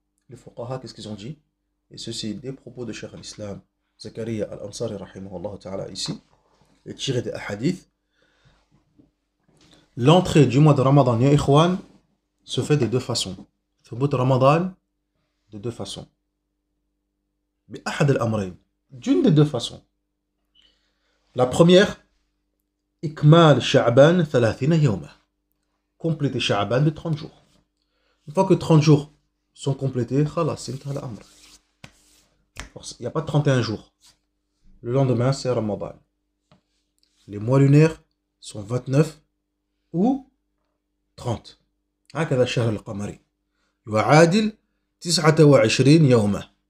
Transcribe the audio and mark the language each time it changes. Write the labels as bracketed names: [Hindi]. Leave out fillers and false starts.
[French] Les fuqaha, qu'est-ce qu'ils ont dit? Et ceci des propos de Cheikh al-Islam Zakaria al-Ansari rahimahullah ta'ala ici, et tiré des hadiths. L'entrée du mois de Ramadan, ya ikhwan, se fait de deux façons. [Arabic] ثبوت [French] Ramadan, de deux façons. [Arabic] بأحد الأمرين. [French] D'une des deux façons. La première, [Arabic] إكمال شعبان 30 يوما. [French] Compléter Sha'ban de 30 jours. Une fois que 30 jours sont complétés, khalas, il n'y a pas 31 jours. Le lendemain, c'est Ramadan. Les mois lunaires sont 29 ou 30. [Arabic] هكذا الشهر القمري يعادل 29 يوما.